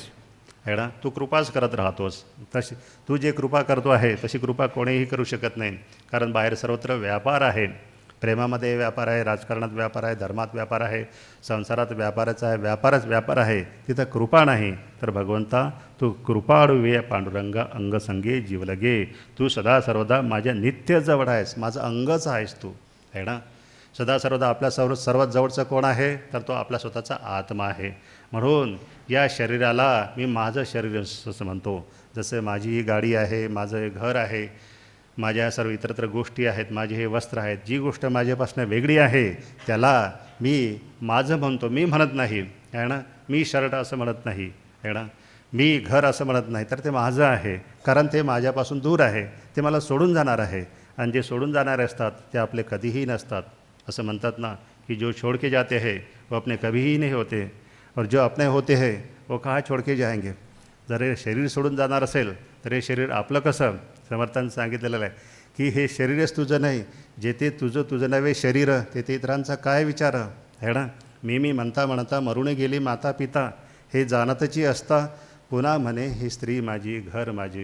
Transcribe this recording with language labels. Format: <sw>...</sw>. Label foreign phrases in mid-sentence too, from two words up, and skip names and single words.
<hi>है ना,</hi> <mr>तू कृपाच करत राहतोस. तशी तू जे कृपा करतो आहे तशी कृपा कोणीही करू शकत नाही. कारण बाहेर सर्वत्र व्यापार आहे. प्रेमामध्ये व्यापार आहे, राजकारणात व्यापार आहे, धर्मात व्यापार आहे, संसारात व्यापारच आहे, व्यापार आहे. तिथं कृपा नाही. तर भगवंता तू कृपाळुवे पांडुरंगा अंगसंगे जीवलगे, तू सदा सर्वदा माझ्या नित्य जवळ आहेस, माझं अंगच आहेस तू.</mr> <hi>है ना.</hi> <mr>सदा सर्वदा आपल्या सर्वात जवळचं कोण आहे तर तो आपला स्वतःचा आत्मा आहे. म्हणून या शरीराला मी माझं शरीर असं म्हणतो. जसं माझी ही गाडी आहे, माझं हे घर आहे, माझ्या सर्व इतरत्र गोष्टी आहेत, माझे हे वस्त्र आहेत, जी गोष्ट माझ्यापासून वेगळी आहे त्याला मी माझं म्हणतो. मी म्हणत नाही आहे ना, मी शर्ट असं म्हणत नाही आहे ना, मी घर असं म्हणत नाही, तर ते माझं आहे. कारण ते माझ्यापासून दूर आहे, ते मला सोडून जाणार आहे. आणि जे सोडून जाणारे असतात ते आपले कधीही नसतात.</mr> <hi>असं म्हणतात ना की जो छोड़ के जाते हैं वो अपने कभी ही नहीं होते, और जो अपने होते हैं वो कहाँ छोड़ के जाएंगे.</hi> <mr>जर हे शरीर सोडून जाणार असेल तर हे शरीर आपलं कसं. समर्थांनी सांगितलेलं आहे की हे शरीरच तुझं नाही, जेथे तुझं नव्हे शरीर तेथे इतरांचा काय विचार आहे ना. मी म्हणता म्हणता मरून गेली माता पिता, हे जाणतची असता पुन्हा म्हणे ही स्त्री माझी घर माझी.</mr>